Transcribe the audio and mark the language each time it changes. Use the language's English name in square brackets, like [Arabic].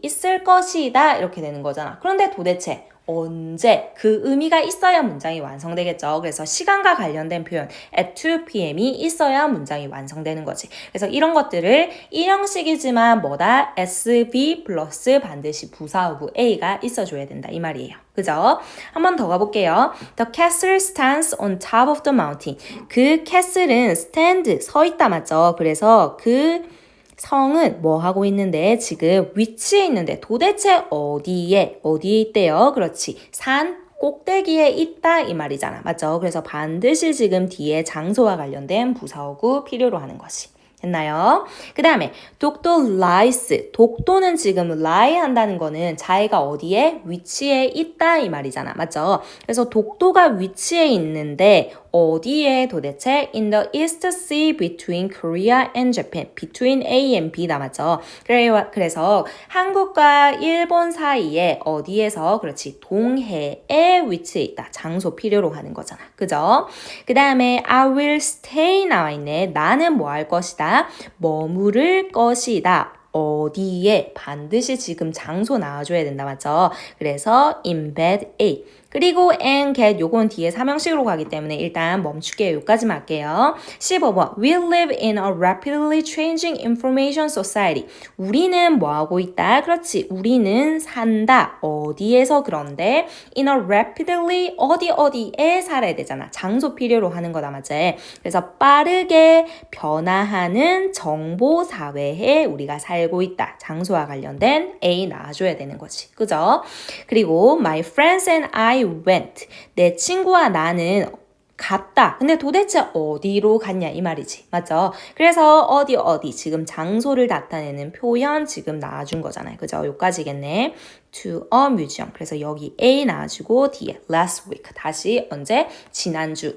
[Korean] 있을 것이다. 이렇게 되는 거잖아. 그런데 도대체 언제 그 의미가 있어야 문장이 완성되겠죠. 그래서 시간과 관련된 표현 [English] at 2 p.m. [Korean] 이 있어야 문장이 완성되는 거지. 그래서 이런 것들을 일형식이지만 뭐다? SB 플러스 반드시 부사어구 A가 있어줘야 된다. 이 말이에요. 그죠? 한 번 더 가볼게요. [English] The castle stands on top of the mountain. [Korean] 그 castle은 stand, 서 있다 맞죠? 그래서 그 성은 뭐 하고 있는데 지금 위치에 있는데 도대체 어디에 있대요? 그렇지. 산 꼭대기에 있다 이 말이잖아. 맞죠? 그래서 반드시 지금 뒤에 장소와 관련된 부사어구 필요로 하는 것이. 됐나요? 그 다음에 독도 lies. 독도는 지금 lie 한다는 거는 자기가 어디에 위치에 있다 이 말이잖아. 맞죠? 그래서 독도가 위치해 있는데 어디에 도대체 [English] in the East Sea between Korea and Japan. between A and B [Korean] 남았죠. 그래서 한국과 일본 사이에 어디에서 그렇지 동해에 위치해 있다. 장소 필요로 하는 거잖아. 그죠? 그 다음에 I will stay 나와 있네. 나는 뭐 할 것이다. 머무를 것이다. 어디에 반드시 지금 장소 나와줘야 된다 맞죠? 그래서 in bed A 그리고 [English] and get [Korean] 요건 뒤에 삼형식으로 가기 때문에 일단 멈출게요. 여기까지만 할게요. 15번 [English] We live in a rapidly changing information society. [Korean] 우리는 뭐 하고 있다? 그렇지. 우리는 산다. 어디에서 그런데 [English] in a rapidly [Korean] 어디에 살아야 되잖아. 장소 필요로 하는 거다 맞지? 그래서 빠르게 변화하는 정보 사회에 우리가 살고 있다. 장소와 관련된 A 나와줘야 되는 거지. 그죠? 그리고 [English] my friends and I went. [Korean] 내 친구와 나는 갔다. 근데 도대체 어디로 갔냐 이 말이지. 맞죠? 그래서 어디 지금 장소를 나타내는 표현 지금 나와준 거잖아요. 그죠? 요까지겠네. [English] to a museum. [Korean] 그래서 여기 A 나와주고 뒤에 last week. 다시 언제? 지난주.